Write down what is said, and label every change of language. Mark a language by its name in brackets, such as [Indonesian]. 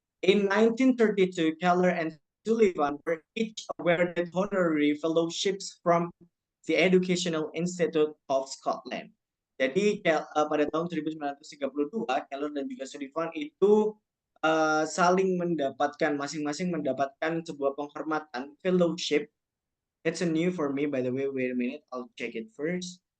[English] In 1932, Keller and Sullivan were each awarded honorary fellowships from the Educational Institute of Scotland. [Indonesian] Jadi pada tahun 1932 Keller dan juga Sullivan itu saling mendapatkan masing-masing mendapatkan sebuah penghormatan fellowship. [English] It's a new for me, by the way. Wait a minute, I'll check it first.